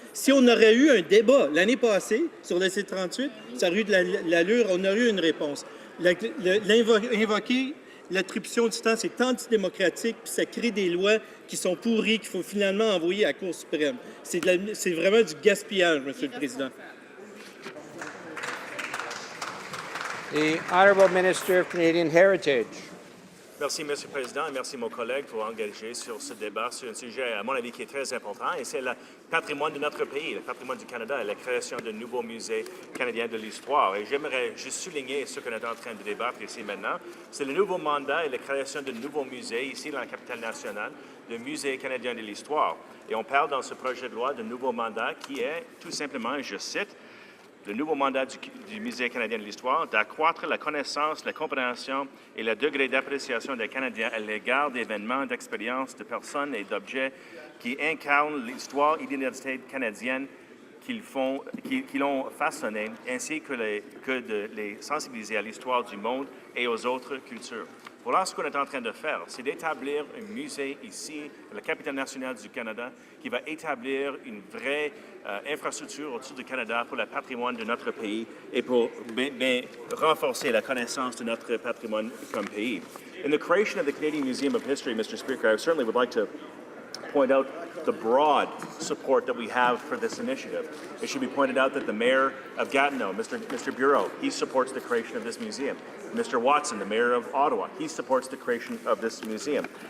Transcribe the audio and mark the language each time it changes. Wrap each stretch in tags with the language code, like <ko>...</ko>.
<fr>Si on aurait eu un débat l'année passée sur le C-38, ça aurait eu de l'allure, on aurait eu une réponse. Invoquer l'attribution du temps, c'est antidémocratique, puis ça crée des lois qui sont pourries, qu'il faut finalement envoyer à la Cour suprême. C'est vraiment du gaspillage, Monsieur le Président.</fr> <en>The Honourable Minister of Canadian Heritage.</en> <fr>Merci, M. le Président, et merci, mon collègue, pour engager sur ce débat sur un sujet, à mon avis, qui est très important, et c'est le patrimoine de notre pays, le patrimoine du Canada, et la création de nouveaux musées canadiens de l'histoire. Et j'aimerais juste souligner ce qu'on est en train de débattre ici maintenant. C'est le nouveau mandat et la création de nouveaux musées ici dans la capitale nationale, le Musée canadien de l'histoire. Et on parle dans ce projet de loi de nouveau mandat qui est tout simplement, je cite, le nouveau mandat du Musée canadien de l'histoire d'accroître la connaissance, la compréhension et le degré d'appréciation des Canadiens à l'égard d'événements, d'expériences, de personnes et d'objets qui incarnent l'histoire et l'identité canadienne qui l'ont façonné, ainsi que de les sensibiliser à l'histoire du monde et aux autres cultures. Voilà ce qu'on est en train de faire, c'est d'établir un musée ici, la capitale nationale du Canada, qui va établir une vraie infrastructure autour du Canada pour le patrimoine de notre pays et pour renforcer la connaissance de notre patrimoine comme pays.</fr> <en>In the creation of the Canadian Museum of History, Mr. Speaker, I certainly would like to point out the broad support that we have for this initiative. It should be pointed out that the Mayor of Gatineau, Mr. Bureau, he supports the creation of this museum. Mr. Watson, the Mayor of Ottawa, he supports the creation of this museum.</en>